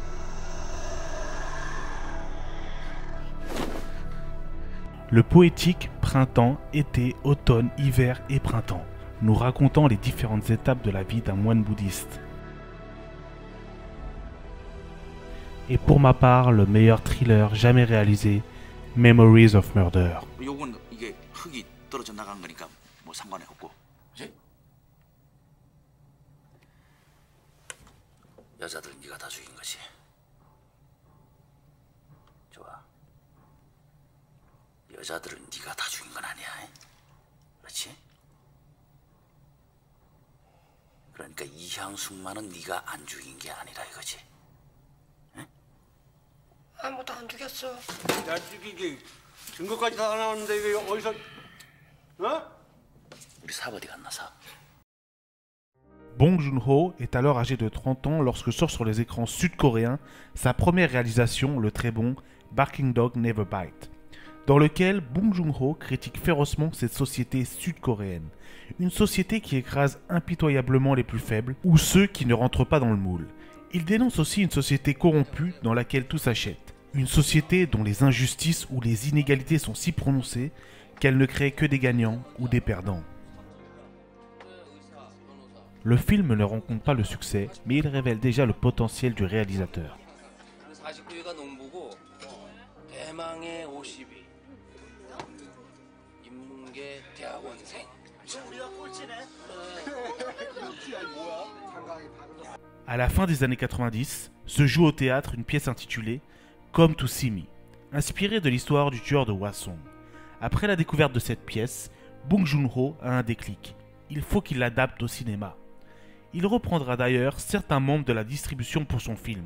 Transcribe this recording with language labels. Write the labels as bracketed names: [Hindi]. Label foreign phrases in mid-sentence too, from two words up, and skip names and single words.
[French] Le poétique Printemps, été, automne, hiver et printemps, nous racontant les différentes étapes de la vie d'un moine bouddhiste. Et pour ma part, le meilleur thriller jamais réalisé, Memories of Murder. [Korean] 요건 이게 흙이 떨어져 나간 거니까 뭐 상관이 없고. 그치? 여자들 네가 다 죽인 거지. 좋아. 여자들은 네가 다 죽인 건 아니야. 그렇지? 그러니까 이향숙만은 네가 안 죽인 게 아니라 이거지. 아무도 안 죽였어. 야, 이게 증거까지 다 나왔는데 이게 어디서? 어? 우리 삽 어디 갔나 삽? [French] Bong Joon-ho est alors âgé de 30 ans lorsque sort sur les écrans sud-coréens sa première réalisation, le très bon Barking Dog Never Bite, dans lequel Bong Joon-ho critique férocement cette société sud-coréenne, une société qui écrase impitoyablement les plus faibles ou ceux qui ne rentrent pas dans le moule. Il dénonce aussi une société corrompue dans laquelle tout s'achète, une société dont les injustices ou les inégalités sont si prononcées qu'elle ne crée que des gagnants ou des perdants. Le film ne rencontre pas le succès, mais il révèle déjà le potentiel du réalisateur. [Korean] 49위가 농부고 대망의 50위 인문계 대학원생. 우리가 꼴찌네. [French] À la fin des années 90, se joue au théâtre une pièce intitulée Come to See Me, inspirée de l'histoire du tueur de Hwasong. Après la découverte de cette pièce, Bong Joon-ho a un déclic. Il faut qu'il l'adapte au cinéma. Il reprendra d'ailleurs certains membres de la distribution pour son film.